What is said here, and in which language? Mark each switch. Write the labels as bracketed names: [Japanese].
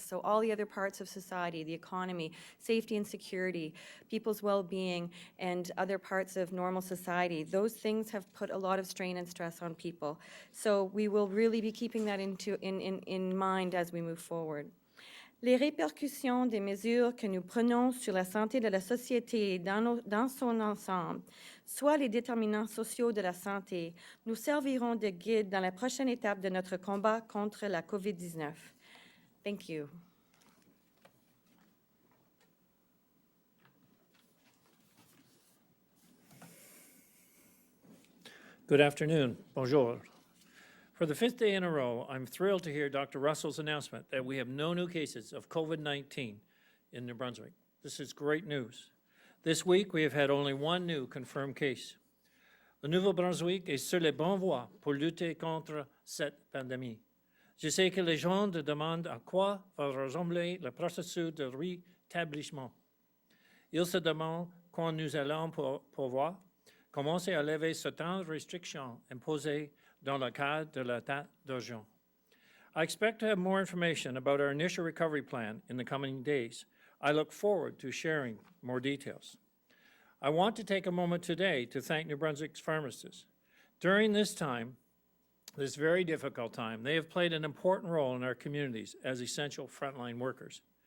[English] So all the other parts of society, the economy, safety and security, people's well-being, and other parts of normal society, those things have put a lot of strain and stress on people. So we will really be keeping that in mind as we move forward. [French] Les répercussions des mesures que nous prenons sur la santé de la société dans son ensemble, soit les déterminants sociaux de la santé, nous serviront de guide dans la prochaine étape de notre combat contre la COVID-19. [English] Thank you. Good afternoon. Bonjour. For the 5th day in a row, I'm thrilled to hear Dr. Russell's announcement that we have no new cases of COVID-19 in New Brunswick. This is great news. This week, we have had only one new confirmed case. [French] Le Nouveau-Brunswick est sur les bonnes voies pour lutter contre cette pandémie. Je sais que les gens se demandent à quoi va ressembler le processus de rétablissement. Ils se demandent quand nous allons pouvoir commencer à lever certaines restrictions imposées dans le cadre de l'état d'urgence. [English] I expect to have more information about our initial recovery plan in the coming days. I look forward to sharing more details. I want to take a moment today to thank New Brunswick's pharmacists. During this time, this very difficult time, they have played an important role in our communities as essential frontline workers.